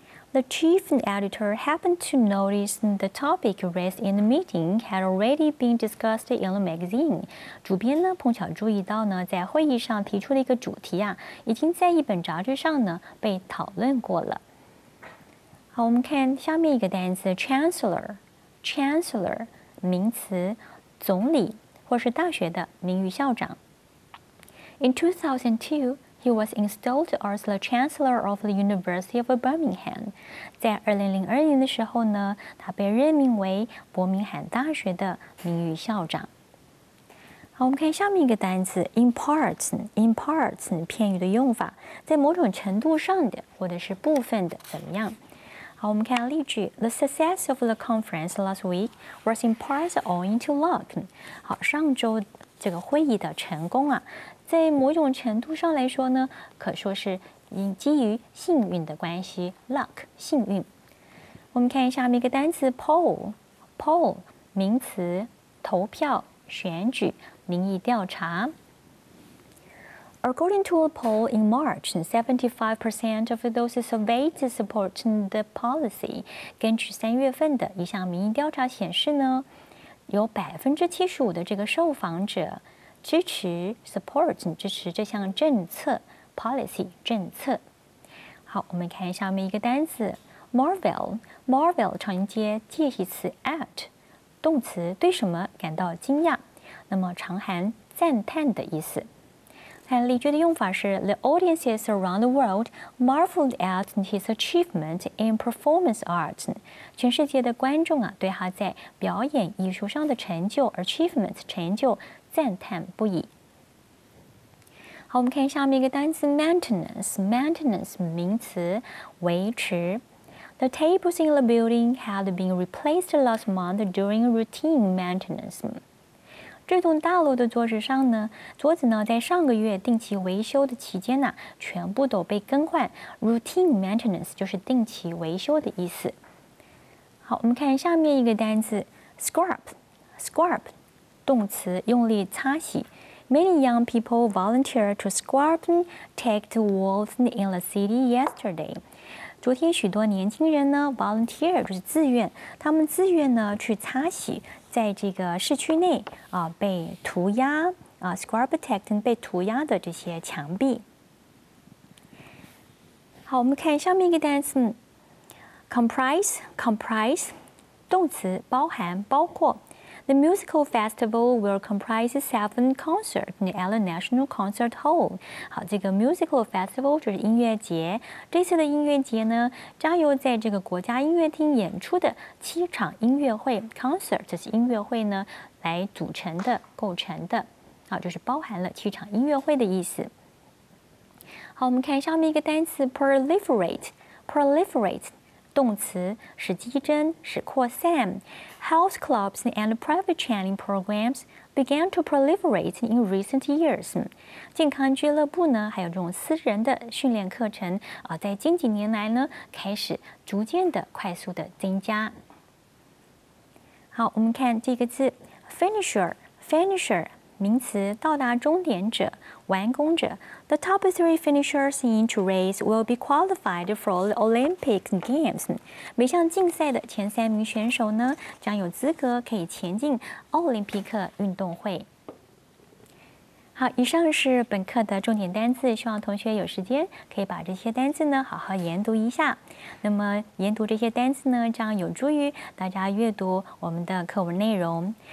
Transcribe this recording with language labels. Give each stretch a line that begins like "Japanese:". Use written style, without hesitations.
English: The chief editor happened to notice the topic raised in the meeting had already been discussed in the magazine。
Chinese: 主编呢碰巧注意到呢，在会议上提出的一个主题啊，已经在一本杂志上呢被讨论过了。好，我们看下面一个单词 chancellor 名词，总理或是大学的名誉校长。
English: In 2002。He was installed as the Chancellor of the University of Birmingham。
Chinese: 在2002年的时候呢，他被任命为伯明翰大学的名誉校长。好，我们看下面一个单词 in parts 片语的用法，在某种程度上的或者是部分的怎么样？好，我们看例句 ：
English: The success of the conference last week was in part owing to luck。
Chinese: 好，上周这个会议的成功啊，在某种程度上来说呢，可说是基于幸运的关系 ，luck 幸运。我们看下面一个单词 poll 名词，投票、选举、民意调查。
English: According to a poll in March, 75% of those surveyed support the policy.
Chinese: 根据3月份的一项民意调查显示呢，有75%的这个受访者支持 support 支持这项政策 policy 政策。好，我们看下面一个单词 marvel 常接介系词 at， 动词对什么感到惊讶，那么常含赞叹的意思。看例句的用法是
English: The audiences around the world marveled at his achievement in performance art.
Chinese: 全世界的观众啊，对他在表演艺术上的成就 achievement 成就赞叹不已。好，我们看下面一个单词 maintenance 名词维持。
English: The tables in the building had been replaced last month during routine maintenance.
Chinese: 这栋大楼的桌子呢，在上个月定期维修的期间呢，全部都被更换。 Routine maintenance 就是定期维修的意思。好，我们看下面一个单词 scrub 动词用力擦洗。
English: Many young people volunteered to scrub taped walls in the city yesterday.
Chinese: 昨天许多年轻人呢 volunteer 就是自愿，他们自愿呢去擦洗在这个市区内被涂鸦scrub protect 被涂鸦的这些墙壁。好，我们看下面一个单词 comprise 动词包含包括。
English: The musical festival will comprise 7 concerts at the National Concert Hall.
Chinese: 好，这个 musical festival 就是音乐节。这次的音乐节呢，将由在这个国家音乐厅演出的7场音乐会 concert 这是音乐会呢来组成的、构成的。好，就是包含了7场音乐会的意思。好，我们看上面一个单词 proliferate 动词使激增、使扩散。
English: Health clubs and private training programs began to proliferate in recent years.
Chinese: 健康俱乐部呢，还有这种私人的训练课程在近几年来呢，开始逐渐的、快速的增加。好，我们看这个字 finisher。名词，到达终点者、完工者。
English: The top 3 finishers in each race will be qualified for the Olympic Games.
Chinese: 每项竞赛的前3名选手呢，将有资格可以前进奥林匹克运动会。好，以上是本课的重点单词，希望同学有时间可以把这些单词呢好好研读一下。那么研读这些单词呢，将有助于大家阅读我们的课文内容。